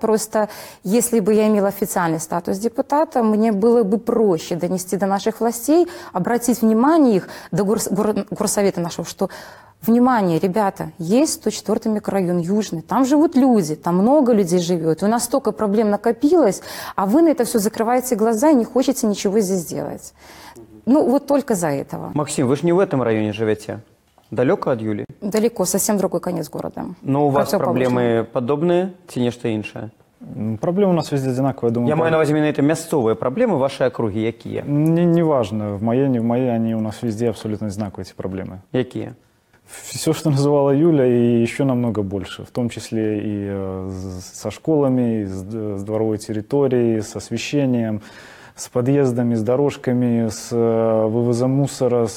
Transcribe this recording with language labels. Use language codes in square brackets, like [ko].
[ru] Просто если бы я имела официальный статус депутата, мне было бы проще донести до наших властей, обратить внимание их, до горсовета нашего, что внимание, ребята, есть 104 микрорайон Южный, там живут люди, там много людей живет, у нас столько проблем накопилось, а вы на это все закрываете глаза и не хотите ничего здесь делать. Ну, вот только за этого. Максим, вы же не в этом районе живете? Далеко от Юлии? Далеко, совсем другой конец города. Но у вас проблемы подобные, [be] ці нешта іншае? [ru] Проблемы у нас везде одинаковые, я думаю. [be] Я маю на увазі менавіта мясцовыя праблемы, ваши округи якія? [ru] Не важно, в моей, не в моей, они у нас везде абсолютно одинаковые, эти проблемы. [be] Якія? [ru] Все, что называла Юля, и еще намного больше, в том числе и со школами, и с дворовой территорией, с освещением, с подъездами, с дорожками, с вывозом мусора.